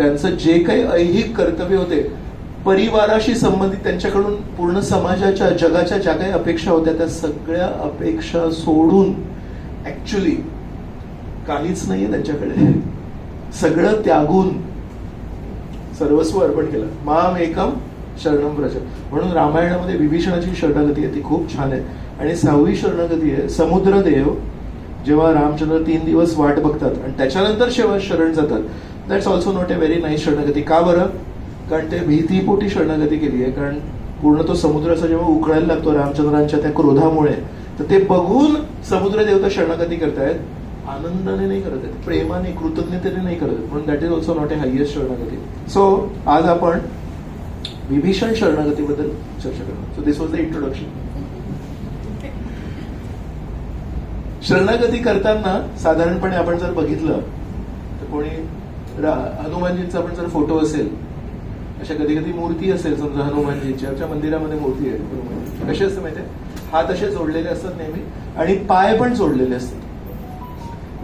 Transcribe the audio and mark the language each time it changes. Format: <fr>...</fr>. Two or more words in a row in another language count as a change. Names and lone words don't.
<mr>त्यांचं जे काही ऐहिक कर्तव्य होते, परिवाराशी संबंधित त्यांच्याकडून पूर्ण समाजाच्या, जगाच्या ज्या काही अपेक्षा होत्या, त्या सगळ्या अपेक्षा सोडून ऍक्च्युली काहीच नाहीये त्यांच्याकडे, सगळं त्यागून सर्वस्व अर्पण केलं.</mr> <sa>माम एकम शरणम व्रज.</sa> <mr>म्हणून रामायणामध्ये विभीषणाची शरणागती आहे ती खूप छान आहे. आणि 6वी शरणागती आहे समुद्रदेव, जेव्हा रामचंद्र 3 दिवस वाट बघतात आणि त्याच्यानंतर शेवट शरण जातात.</mr> <en>That's also not a very nice शरणागती.</en> <mr>का बरं? कारण ते भीतीपोटी शरणागती केली आहे. कारण पूर्ण तो समुद्राचा जेव्हा उकळायला लागतो रामचंद्रांच्या त्या क्रोधामुळे, तर ते बघून समुद्र देवता शरणागती करतायत, आनंदाने नाही करत आहेत, प्रेमाने, कृतज्ञतेने नाही करत.</mr> <en>म्हणून that is also not a highest शरणागती.</en> <mr>सो आज आपण विभीषण शरणागतीबद्दल चर्चा करणार.</mr> <en>So this was the introduction.</en> <mr>शरणागती करताना साधारणपणे आपण जर बघितलं तर कोणी हनुमानजींचा पण जर फोटो असेल, अशा कधी कधी मूर्ती असेल, समजा हनुमानजींच्या मंदिरामध्ये मूर्ती आहे हनुमानजी, कसे असते माहितीये, हात असे जोडलेले असतात नेहमी आणि पाय पण जोडलेले असतात.</mr>